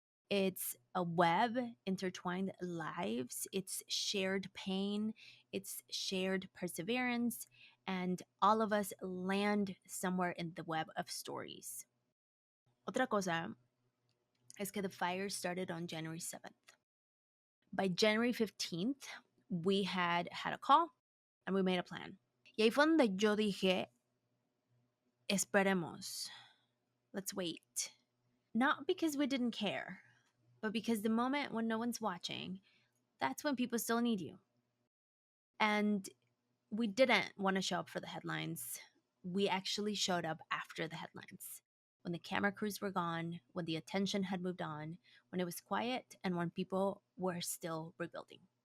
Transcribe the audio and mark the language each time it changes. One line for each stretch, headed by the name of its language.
English: It's a web, intertwined lives, it's shared pain, it's shared perseverance, and all of us land somewhere in the web of stories.
Spanish: Otra cosa es que
English: the fire started on January 7th. By January 15th, we had a call and we made a plan.
Spanish: Y ahí fue donde yo dije, esperemos,
English: let's wait. Not because we didn't care, but because the moment when no one's watching, that's when people still need you. And we didn't want to show up for the headlines. We actually showed up after the headlines. When the camera crews were gone, when the attention had moved on, when it was quiet, and when people were still rebuilding.